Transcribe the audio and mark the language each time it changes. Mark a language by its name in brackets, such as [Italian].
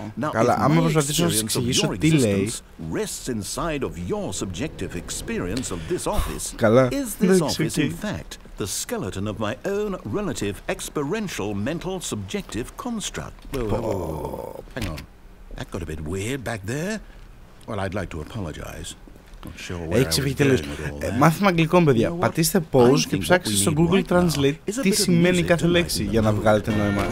[Greek] Καλά, άμα προσπαθήσω να σας εξηγήσω τι λέει. [English] Rests inside of your subjective experience of this office. [Greek] Καλά, [English] is this office in fact the skeleton of my own relative experiential mental subjective construct? Hang on, that got a bit weird back there. Well, I'd like to apologize. [Greek] Έχει ξεφύγει τελείως. Μάθημα αγγλικών, παιδιά. Πατήστε pause και ψάξτε στο Google Translate τι σημαίνει κάθε λέξη για να βγάλετε νόημα.